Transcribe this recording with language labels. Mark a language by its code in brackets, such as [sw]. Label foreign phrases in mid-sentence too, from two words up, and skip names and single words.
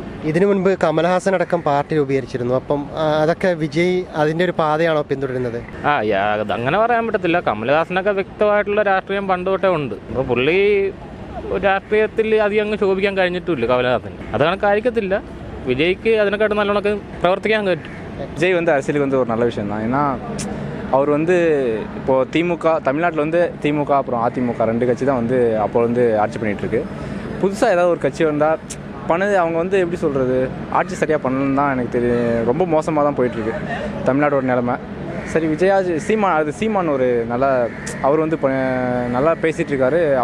[ml] ഇതിനു മുൻപ് കമൽഹാസൻ അടക്കം പാർട്ടി രൂപീകരിച്ചിരുന്നു. അപ്പം അതൊക്കെ വിജയ് അതിൻ്റെ ഒരു പാതയാണോ പിന്തുടരുന്നത്? അങ്ങനെ പറയാൻ പറ്റത്തില്ല. കമൽഹാസനൊക്കെ വ്യക്തമായിട്ടുള്ള രാഷ്ട്രീയം പണ്ട് തൊട്ടേ ഉണ്ട്. അപ്പോൾ പുള്ളി രാഷ്ട്രീയത്തിൽ അധികം അങ്ങ് ശോഭിക്കാൻ കഴിഞ്ഞിട്ടുമില്ല കമൽഹാസൻ. അത് കണക്കായിരിക്കത്തില്ല. വിജയ്ക്ക് അതിനെക്കാട്ട് നല്ലോണമൊക്കെ പ്രവർത്തിക്കാൻ പറ്റും. [ta] விஜய் அரசியலுக்கு ஒரு நல்ல விஷயம் தான். ஏன்னா அவர் இப்போது திமுக தமிழ்நாட்டில் திமுக அப்புறம் அதிமுக ரெண்டு கட்சி தான் அப்போ ஆட்சி பண்ணிகிட்ருக்கு. புதுசாக ஏதாவது ஒரு கட்சி வந்தால் பண்ணது அவங்க எப்படி சொல்கிறது, ஆட்சி சரியாக பண்ணணுன்னு தான் எனக்கு தெரியும். ரொம்ப மோசமாக தான் போயிட்டுருக்கு தமிழ்நாடோட நிலைமை. சரி விஜயாஜ் சீமான் ஒரு நல்லா அவர் நல்லா பேசிகிட்ருக்காரு.